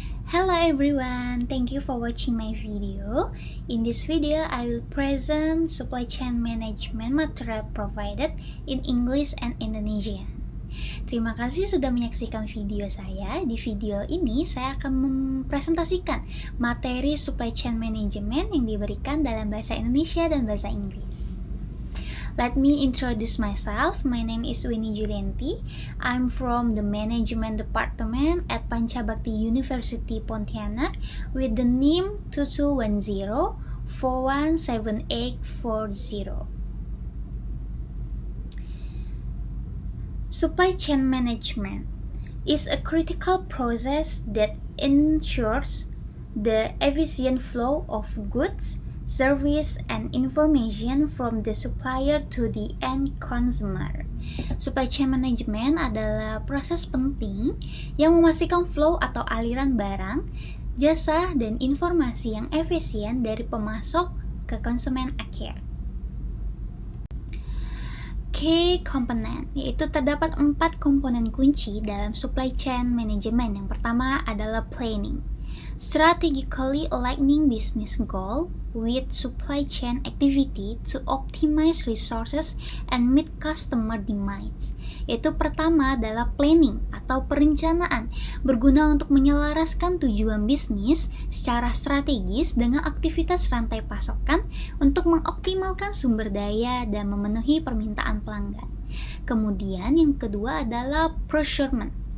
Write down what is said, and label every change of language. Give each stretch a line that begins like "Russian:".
English: Hello everyone, thank you for watching my video. In this video, I will present supply chain management material provided in English and Indonesian.
Indonesian: Terima kasih sudah menyaksikan video saya. Di video ini, saya akan mempresentasikan materi supply chain management yang diberikan dalam bahasa Indonesia dan bahasa Inggris.
English: Let me introduce myself. My name is Winnie Julianti. I'm from the Management Department at Panchabakti University Pontianak with the NIM 2210417840. Supply chain management is a critical process that ensures the efficient flow of goods, service, and information from the supplier to the end consumer.
Indonesian: Supply chain management adalah proses penting yang memastikan flow atau aliran barang, jasa, dan informasi yang efisien dari pemasok ke konsumen akhir.
English: Key component,
Indonesian: yaitu terdapat 4 komponen kunci dalam supply chain management. Yang pertama adalah planning.
English: Strategically aligning business goal with supply chain activity to optimize resources and meet customer demands.
Indonesian: Yaitu pertama adalah planning atau perencanaan, berguna untuk menyelaraskan tujuan bisnis secara strategis dengan aktivitas rantai pasokan untuk mengoptimalkan sumber daya dan memenuhi permintaan pelanggan. Kemudian yang kedua adalah procurement.